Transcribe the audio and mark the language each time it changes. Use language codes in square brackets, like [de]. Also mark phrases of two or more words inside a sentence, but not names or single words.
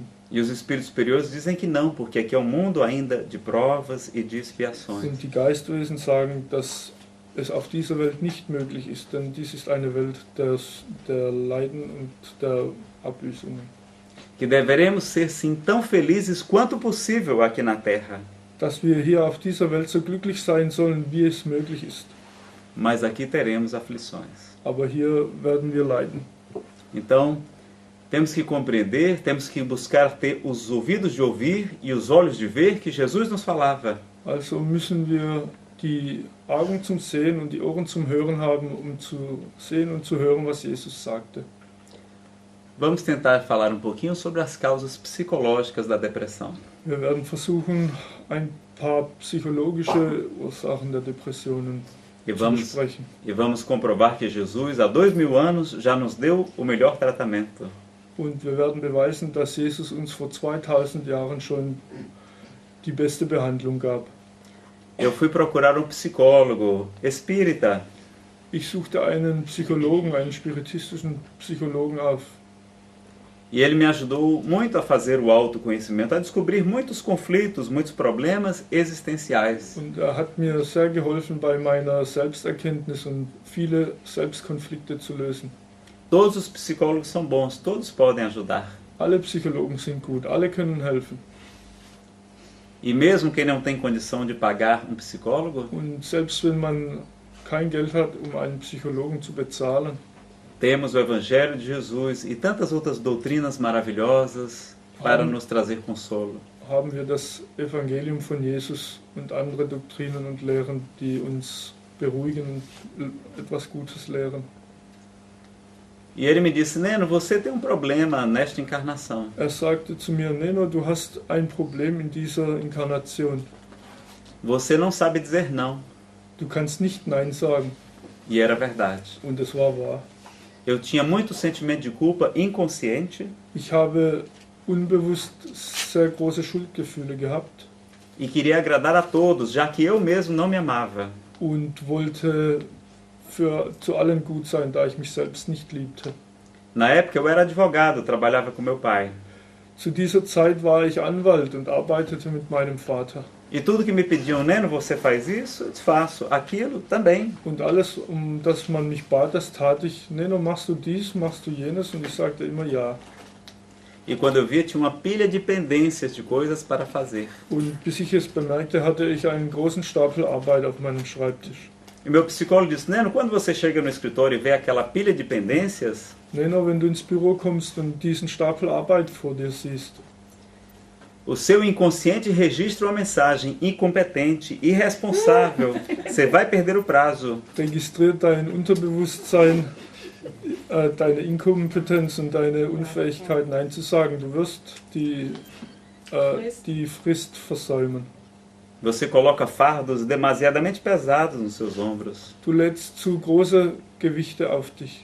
[pt] E os espíritos superiores dizem que não, porque aqui é um mundo ainda de provas e de expiações. [de] Und die Geistwesen sagen, dass es auf dieser Welt nicht möglich ist, denn dies ist eine Welt der Leiden und der Abbüßungen. [pt] Que deveremos ser sim tão felizes quanto possível aqui na Terra. [de] Dass wir hier auf dieser Welt so glücklich sein sollen, wie es möglich ist. [pt] Mas aqui teremos aflições. [de] Aber hier werden wir leiden. [pt] Então, temos que compreender, temos que buscar ter os ouvidos de ouvir e os olhos de ver que Jesus nos falava. [de] Also müssen wir die Augen zum Sehen und die Ohren zum Hören haben, um zu sehen und zu hören, was Jesus sagte. [pt] Vamos tentar falar um pouquinho sobre as causas psicológicas da depressão. [de] Wir werden versuchen, ein paar psychologische Ursachen der Depressionen zu besprechen. [pt] E vamos comprovar que Jesus, há 2000 anos, já nos deu o melhor tratamento. [de] Und wir werden beweisen, dass Jesus uns vor 2000 Jahren schon die beste Behandlung gab. [pt] Eu fui procurar um psicólogo espírita. [de] Ich suchte einen Psychologen, einen spiritistischen Psychologen auf. [pt] E ele me ajudou muito a fazer o autoconhecimento, a descobrir muitos conflitos, muitos problemas existenciais. [de] Und hat mir sehr geholfen bei meiner Selbsterkenntnis und viele Selbstkonflikte zu lösen. [pt] Todos os psicólogos são bons, todos podem ajudar. [de] Alle Psychologen sind gut, alle können helfen. [pt] E mesmo quem não tem condição de pagar um psicólogo, [de] Und selbst wenn man kein Geld hat, einen Psychologen zu bezahlen, [pt] temos o Evangelho de Jesus e tantas outras doutrinas maravilhosas para nos trazer consolo. [de] Haben wir das Evangelium von Jesus und andere Doktrinen und Lehren, die uns beruhigen und etwas Gutes lehren. [pt] E ele me disse, Neno, você tem um problema nesta encarnação. [de] Sagte zu mir, Neno, du hast ein Problem in dieser Inkarnation. [pt] Você não sabe dizer não. [de] Du kannst nicht Nein sagen. [pt] E era verdade. [de] Und es war wahr. [pt] Eu tinha muito sentimento de culpa inconsciente. [de] Ich habe unbewusst sehr große Schuldgefühle gehabt. [pt] e queria agradar a todos, já que eu mesmo não me amava. [de] Und wollte zu allen gut sein, da ich mich selbst nicht liebte. [pt] Na época eu era advogado, trabalhava com meu pai. [de] Zu dieser Zeit war ich Anwalt und arbeitete mit meinem Vater. [pt] E tudo que me pediam, Neno, você faz isso? Eu disse, faço. Aquilo também. [de] Und alles, das man mich bat, das tat ich. Neno, machst du dies, machst du jenes? Und ich sagte immer ja. [pt] E quando eu via, tinha uma pilha de pendências de coisas para fazer. [de] Und bis ich es bemerkte, hatte ich einen großen Stapel Arbeit auf meinem Schreibtisch. [pt] E meu psicólogo disse, Neno, quando você chega no escritório e vê aquela pilha de pendências, [de] Neno, wenn du ins Büro kommst und diesen Stapel Arbeit vor dir siehst, [pt] o seu inconsciente registra uma mensagem incompetente, irresponsável. Você vai perder o prazo. [de] registriert dein Unterbewusstsein deine Inkompetenz und deine Unfähigkeit, Nein zu sagen. Du wirst die Frist versäumen. [pt] Você coloca fardos demasiadamente pesados nos seus ombros. [de] Du lädst zu große Gewichte auf dich.